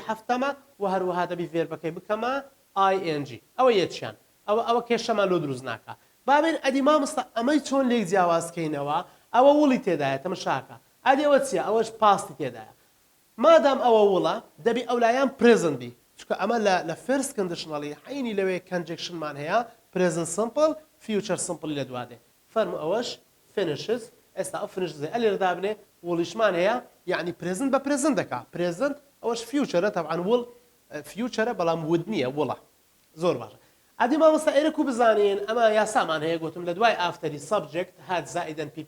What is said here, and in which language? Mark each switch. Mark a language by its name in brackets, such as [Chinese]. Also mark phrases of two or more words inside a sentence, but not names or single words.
[Central Kurdish] هەفتەمە و هەروەها دەبی ڤێربەکەی بکەمە ING ئەوە یەکیان ئەوە کێشەمان لۆ دروست ناکە بابێن ئەدی مامۆستا ئەمەی چۆن لێک جیاوازکەینەوە ئەوە وڵی تێدایە تەماشاکە ئەدی ئەوە چییە ئەوەش پاستی تێدایە مادام ئەوە وڵە دەبی ئەولایان [English] present be [Central Kurdish] چکە ئەمە لە [English] first conditional [Central Kurdish] حینی لەوەی کەنجێکشنمان هەیە [English] present simple future simple [Central Kurdish] لە دوادێ فەرمو ئەوەش فینشز ئێستا ئەو فنشزێ ئەلێرە دابنێ وڵیشمان هەیە یعنی پرێزنت بە پرێزنت دەکا پرێزنت ئەوەش فیوچرە تەبعاً وڵ فیوچرە بەڵام ود نییە وڵە زۆر باشە ئەدی مامۆستا ئێرەکو بزانین ئەمە یاسامان هەیە گوتم لە دوای ئافتەری سەبجێکت هات زائیدەن پیپی